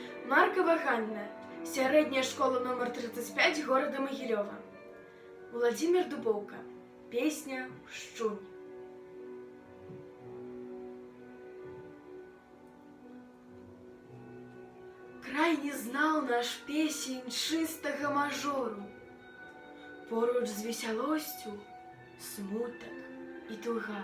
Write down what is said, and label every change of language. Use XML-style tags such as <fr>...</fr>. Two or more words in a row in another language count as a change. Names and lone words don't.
<be>Маркова Ганна, сярэдняя школа номер 35</be> <ru>города Могилёва. Владимир Дубовка, песня «Шчунь».</ru> <be>Край не знаў наш песень чыстага мажору. Поруч з весялосцю смутак і туга.</be>